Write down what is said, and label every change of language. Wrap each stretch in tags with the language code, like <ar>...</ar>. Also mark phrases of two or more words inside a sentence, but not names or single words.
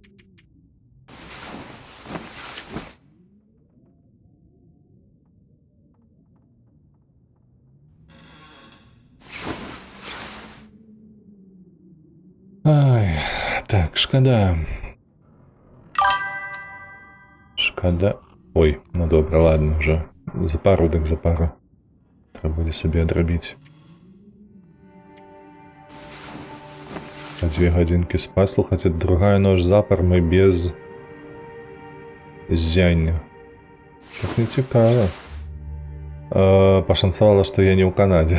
<be>Ай, так, шкада. Ой, ну добра,</be> <ru>ладно, уже за пару, так за пару.</ru> <uk>Треба буде собі адрабіць.</uk> <be>А 2 гадзінкі спаць, слухаць, другая ноч запар мы без зяння. Так не цікава. Пашанцавала, што я не ў Канадзе.</be>